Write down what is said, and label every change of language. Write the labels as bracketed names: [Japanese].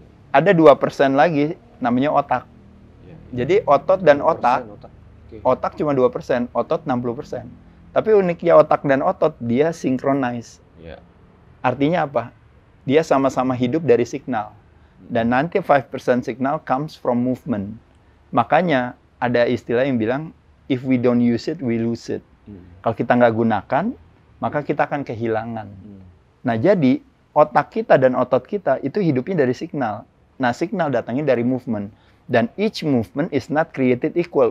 [Indonesian] Ada 2% lagi, namanya otak. Jadi otot dan otak cuma 2%, otot 60%. Tapi uniknya otak dan otot, dia synchronize. Artinya apa? Dia sama-sama hidup dari signal. Dan nanti [English] 5% signal comes from movement. [Indonesian] Makanya ada istilah yang bilang, [English] if we don't use it, we lose it. [Indonesian] Kalau kita nggak gunakan, maka kita akan kehilangan. Nah jadi, otak kita dan otot kita itu hidupnya dari signal. Nah signal datangnya dari movement. Dan [English] each movement is not created equal.